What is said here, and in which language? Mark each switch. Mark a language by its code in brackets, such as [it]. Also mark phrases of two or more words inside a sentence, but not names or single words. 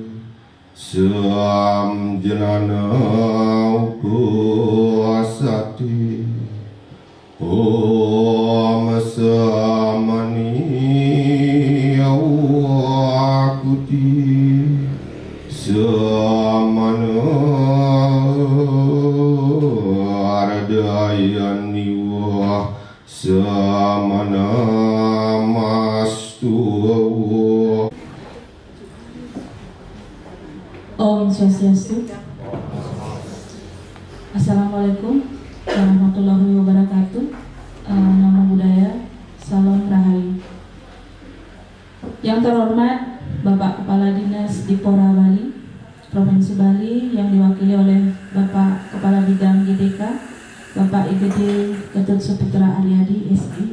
[sa] Sam Janana Upasati Om Samani Awakuti Samana Ardayani Wah Samana Mastu. Om Swastiastu. [ar] Assalamualaikum warahmatullahi wabarakatuh. [pi] Namo Buddhaya, [id] salam rahayu. Yang terhormat Bapak Kepala Dinas Dipora Bali, Provinsi Bali, yang diwakili oleh Bapak Kepala Bidang GDK, Bapak IGD Gatot Saputra Aryadi SI.